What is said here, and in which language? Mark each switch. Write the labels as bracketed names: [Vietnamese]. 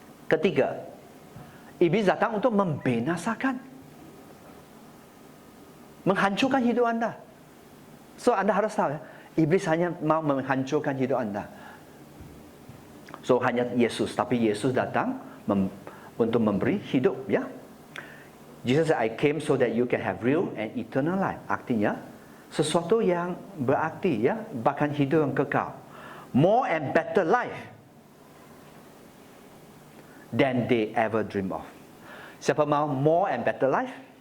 [Indonesian] Ketiga, iblis datang untuk membinasakan, menghancurkan hidup anda. So anda harus tahu, ya, iblis hanya mau menghancurkan hidup anda. So hanya Yesus, tapi Yesus datang untuk memberi hidup. Ya. [English] Jesus said, I came so that you can have real and eternal life. [Indonesian] Artinya, sesuatu yang berarti, ya, bahkan hidup yang kekal. [English] More and better life than they ever dream of. [Indonesian] Siapa mau [English] more and better life?